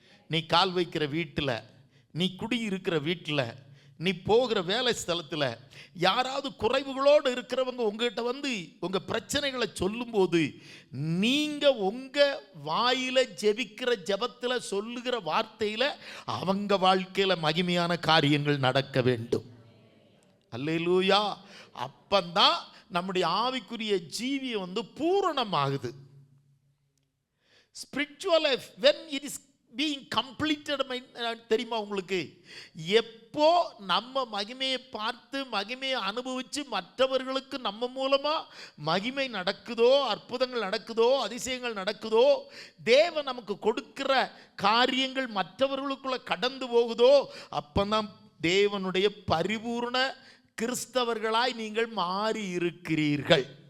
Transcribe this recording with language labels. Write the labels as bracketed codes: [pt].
[ta] நீ கால் வைக்கிற வீட்டில், நீ குடியிருக்கிற வீட்டில், நீ போகிற வேலை ஸ்தலத்தில் யாராவது குறைவுகளோடு இருக்கிறவங்க உங்ககிட்ட வந்து உங்கள் பிரச்சனைகளை சொல்லும்போது, நீங்கள் உங்கள் வாயில் ஜெபிக்கிற ஜெபத்தில் சொல்லுகிற வார்த்தையில் அவங்க வாழ்க்கையில் மகிமையான காரியங்கள் நடக்க வேண்டும். அல்லேலூயா. அப்பந்தான் நம்முடைய ஆவிக்குரிய ஜீவியம் வந்து பூரணமாகுது. [en] spiritual life when it is being completed, [ta] தெரியுமா உங்களுக்கு? எப்போ நம்ம மகிமையை பார்த்து மகிமையை அனுபவித்து மற்றவர்களுக்கு நம்ம மூலமா மகிமை நடக்குதோ, அற்புதங்கள் நடக்குதோ, அதிசயங்கள் நடக்குதோ, தேவன் நமக்கு கொடுக்கிற காரியங்கள் மற்றவர்களுக்குள்ள கடந்து போகுதோ, அப்பதான் தேவனுடைய பரிபூர்ண கிறிஸ்தவர்களாய் நீங்கள் மாறி இருக்கிறீர்கள்.